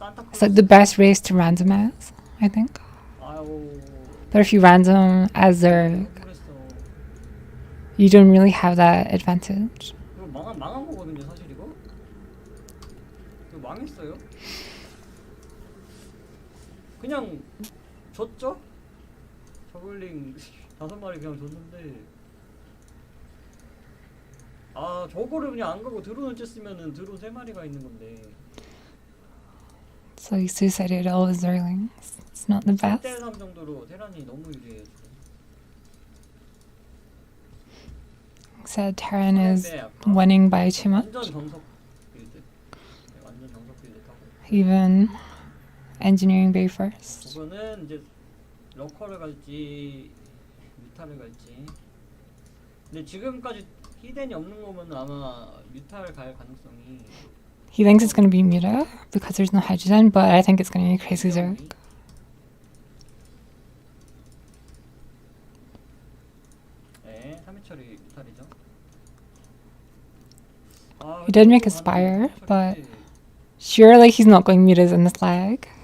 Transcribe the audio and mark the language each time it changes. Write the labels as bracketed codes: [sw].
[en] It's like the best race to randomize, I think. [ko] 아유 [en] But if you random as Zerg, [ko] 그랬어. [en] you don't really have that advantage. [ko] 이거 망한 거거든요 사실 이거. 이거 망했어요. 그냥 줬죠? 저글링 5마리 그냥 줬는데 아 저거를 그냥 안 가고 드론을 쬐으면은 드론 3마리가 있는 건데 [en] So he suicided all his Zerglings. It's not the best. [ko] 7대3 정도로 테란이 너무 유리해요 지금. [en] said Terran is winning by too much. [ko] 완전 정석 빌드. 네, 완전 정석 빌드 타고. [en] Even engineering bay first. [ko] 저거는 이제 러커를 갈지 뮤타를 갈지. 근데 지금까지 히덴이 없는 거면 아마 뮤타를 갈 가능성이. [en] He thinks it's going to be Muta because there's no hydrogen, but I think it's going to be Crazy Zerg. [ko] 네, 3회 처리 뮤탈이죠. [en] He did make a spire, but surely he's not going Mutas in this leg.